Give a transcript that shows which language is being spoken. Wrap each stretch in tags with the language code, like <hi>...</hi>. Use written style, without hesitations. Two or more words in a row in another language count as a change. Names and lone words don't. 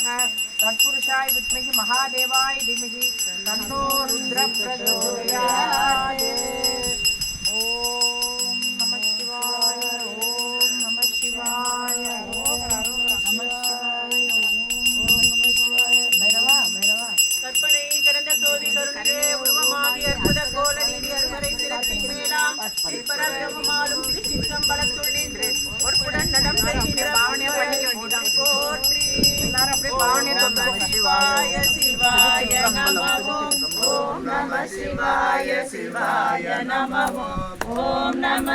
<sa>तत्पुरुषाय विद्महे महादेवाय धीमहि तन्नो रुद्रः प्रचोदयात्. ओम नमः शिवाय ओम नमः शिवाय ओम नमः शिवाय ओम नमः शिवाय. भैरवा भैरवा</sa> <ta>கற்பனை கடந்த சோதி கருணே உருவமாகி அற்புத கோல நீடி அருமறை சிரத்தின் மேலாம் பரபிரமமாலும் திருச்சிற்றம்பலத்துள் நின்று ஒருடன் நடம் செய்கின்ற பாவனை பண்ணிதான் போற்றி. எல்லாரும் அப்படியே பாவனை சொல்லுங்க. சிவாய சிவாய நமோ ஓம் நம சிவாய சிவாய நமோ ஓம் நம</ta>